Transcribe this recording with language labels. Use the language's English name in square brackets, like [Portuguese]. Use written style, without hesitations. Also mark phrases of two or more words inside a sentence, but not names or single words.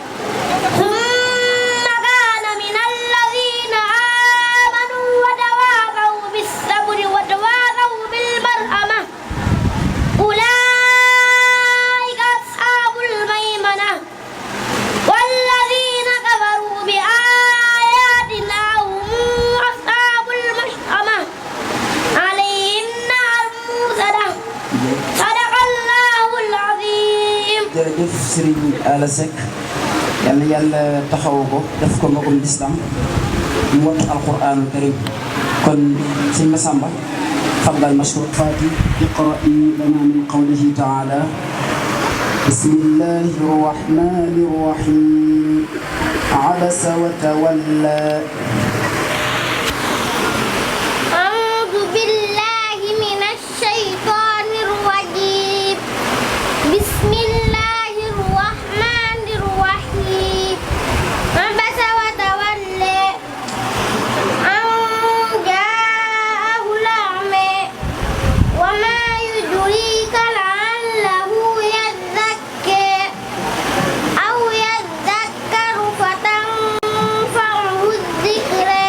[Arabic] ثم كان من الذين آمنوا وتواصوا بالصبر وتواصوا بالمرحمة أولئك أصحاب الميمنة والذين كفروا بآياتنا هم أصحاب المشأمة عليهم نار موصدة صدق الله العظيم [Wolof] jërëjëf Serigne Alla Seck yal na yàlla taxawu ko def ko magum lislam mu wattu [Arabic] القرآن الكريم [Wolof] kon sëñ Massamba [Arabic] فضل مشكور فت اقرأ لنا من قوله تعالى بسم الله الرحمن الرحيم عبس وتولى أعوذ بالله من الشيطان الرجيم بسم الله الرحمن الرحيم عبس وتولى أن جاءه الأعمى وما يدريك لعله يزكى أو يذكر فتنفعه الذكرى